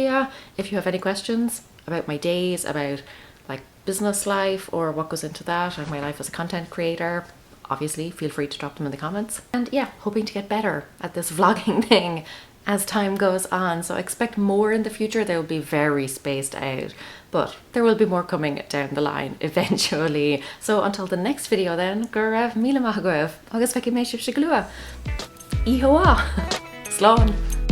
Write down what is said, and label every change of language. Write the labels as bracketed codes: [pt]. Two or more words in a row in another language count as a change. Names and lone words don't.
[en] If you have any questions about my days, about like business life or what goes into that, and my life as a content creator, obviously feel free to drop them in the comments. And yeah, hoping to get better at this vlogging thing as time goes on. So expect more in the future. They will be very spaced out, but there will be more coming down the line eventually. So until the next video then, [ga] go raibh míle maith agaibh, agus feici mé sibh se glua. Iho Slán.